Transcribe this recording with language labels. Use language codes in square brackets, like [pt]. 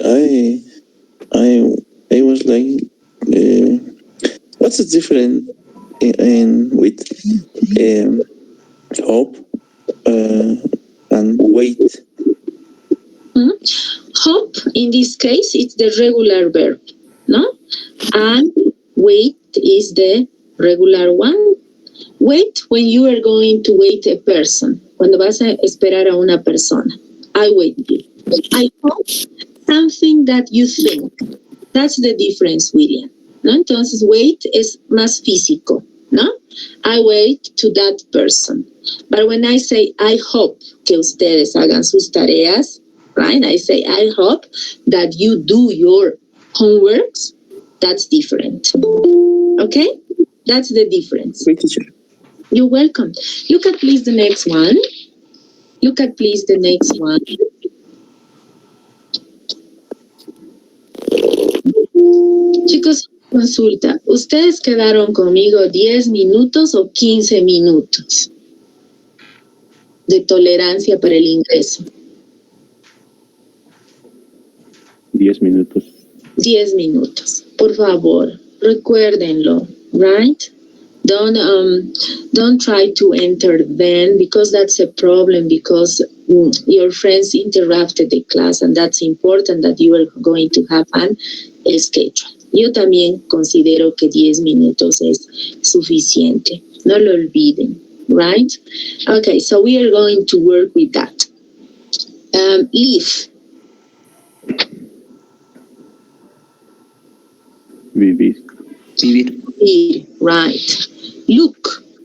[en] I was like, what's the difference in with hope and wait? Hope, in this case, it's the regular verb, no? And wait is the regular one. Wait when you are going to wait a person. [es] Cuando vas a esperar a una persona. [en] I wait you. I hope something that you think. That's the difference, William. [es] ¿No? Entonces, wait es más físico, ¿no? [en] I wait to that person. But when I say, I hope [es] que ustedes hagan sus tareas, [en] right? I say, I hope that you do your homeworks. That's different. Okay? That's the difference. Wait, teacher. You're welcome. Look at please the next one. Look at please the next one. [es] Chicos, consulta. ¿Ustedes quedaron conmigo 10 minutos o 15 minutos de tolerancia para el ingreso? 10 minutos. 10 minutos. Por favor, recuérdenlo, right? [en] Don't try to enter then, because that's a problem, because your friends interrupted the class, and that's important that you are going to have an schedule. [es] Yo también considero que 10 minutos es suficiente. No lo olviden, right? [en] Okay, so we are going to work with that. Leave. [es] Vivir. [en] Vivir, right. Look.